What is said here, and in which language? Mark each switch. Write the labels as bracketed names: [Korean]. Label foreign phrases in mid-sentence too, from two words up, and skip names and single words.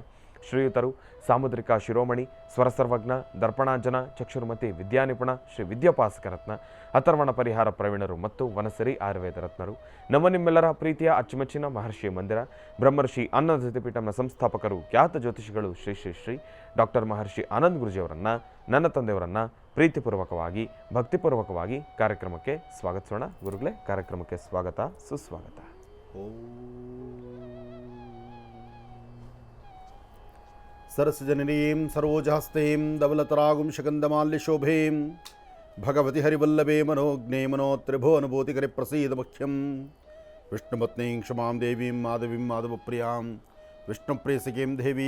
[Kannada] ಶ್ರೀಯುತರು ಸಾಮುದ್ರಿಕ ಶಿರೋಮಣಿ, ಸ್ವರಸರ್ವಜ್ಞ, ದರ್ಪಣಾಂಜನ, ಚಕ್ಷುರ್ಮತಿ, ವಿದ್ಯಾನಿಪುಣ, ಶ್ರೀ ವಿದ್ಯಾಪಾಸಕರತ್ನ, ಅಥರ್ವಣ ಪರಿಹಾರ ಪ್ರವೀಣರು ಮತ್ತು ವನಸರಿ ಆಯುರ್ವೇದ ರತ್ನರು, ನಿಮ್ಮೆಲ್ಲರ ಪ್ರೀತಿಯ ಅಚ್ಚುಮೆಚ್ಚಿನ ಮಹರ್ಷಿ ಮಂದಿರ ಬ್ರಹ್ಮರ್ಷಿ ಆನಂದ ಜ್ಯೋತಿಪೀಠಂನ ಸಂಸ್ಥಾಪಕರು, ಖ್ಯಾತ ಜ್ಯೋತಿಷಿಗಳು ಶ್ರೀ ಶ್ರೀ ಶ್ರೀ ಡಾಕ್ಟರ್ ಮಹರ್ಷಿ ಆನಂದ್ ಗುರುಜಿಯವರನ್ನು, ನನ್ನ ತಂದೆಯವರನ್ನು ಪ್ರೀತಿಪೂರ್ವಕವಾಗಿ ಭಕ್ತಿಪೂರ್ವಕವಾಗಿ ಕಾರ್ಯಕ್ರಮಕ್ಕೆ ಸ್ವಾಗತಿಸೋಣ. ಗುರುಗಳೇ, ಕಾರ್ಯಕ್ರಮಕ್ಕೆ ಸ್ವಾಗತ, ಸುಸ್ವಾಗತ. [Sanskrit] सरसजननीं सरोजहस्तीं धवलतरागुं शकन्दमाल्यशोभीं भगवति हरिवल्लभे मनोज्ञे मनोत्रिभुवनभूतिकरे प्रसीदमुख्यं विष्णुपत्नीं क्षमां देवीं माधवीं माधवप्रियां विष्णुप्रेयसीं देवी